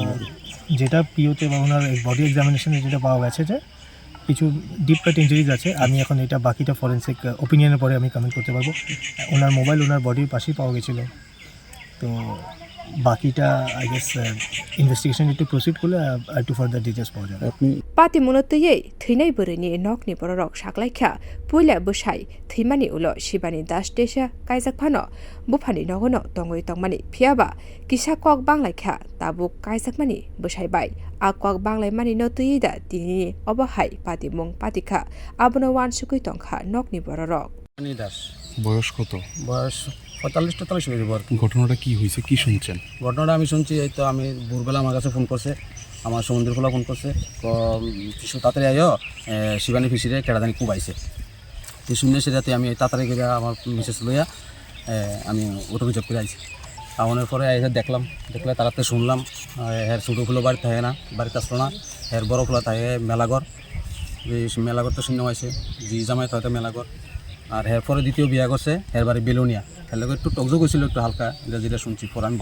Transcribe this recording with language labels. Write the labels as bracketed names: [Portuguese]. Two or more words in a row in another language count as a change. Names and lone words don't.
[Bangla] যেটা পিওতে বা ওনার বডি এক্সামিনেশনে যেটা পাওয়া গেছে যে কিছু [English] deep cut injuries [Bangla] আছে আমি এখন এটা বাকিটা ফরেনসিক ওপিনিয়নের পরে আমি কমেন্ট করতে পারবো ওনার মোবাইল ওনার বডির পাশেই পাওয়া গেছিলো তো বাকিটা [English] I guess investigation [Bangla] একটু প্রসিড করলে আর [English] to further details [Bangla] পাওয়া যাবে আপনি [Kok Borok] পাতিমুনতयै थैनाय बरैनि नकनि बररक साख्लायखा पुइला बसाय थैमानि उलो शिबानि दास देशा कायजाक फानो बुफानि नगनो तंगै तंमानि फियाबा किसा कक बांलायखा ताबु कायजाकमानि बसायबाय आ कक बांलायमानि नतुयैदा दिनि अबहाय पातिमुं पातिखा आबनो वानसुकै तंखा नकनि बररक [Bangla] দাস বয়স কত? বয়স 45-43 হয়ে যাবে। ঘটনাটা কি হয়েছে কি শুনছেন? ঘটনাটা আমি শুনছি এই তো আমি ভোরবেলা আমার কাছে ফোন করছে আমার সমুদ্রখোলা ফোন করছে কিছু তাড়াতাড়ি আইও শিবানী ফিসিরে কেটাদানি কুবাইছে তো শুনে সেটাতে আমি তাড়াতাড়ি গিয়ে আমার মিসেস লইয়া আমি অটো রিজার্ভ করে আইছি আওয়ানোর পরে এসে দেখলে তাড়াতাড়ি শুনলাম হের ছোটোগুলো বাড়ি থাকে না বাড়িতে আসলো না হের বড়গুলো থাকে মেলাঘর এই মেলাঘর তো শূন্য হয়েছে জি জামাই হয়তো মেলাঘর আর হের পরে দ্বিতীয় বিয়া করছে হের বাড়ি বেলুনিয়া হের লোক একটু টকজো গেছিলো একটু হালকা যেটা শুনছি পরে আমি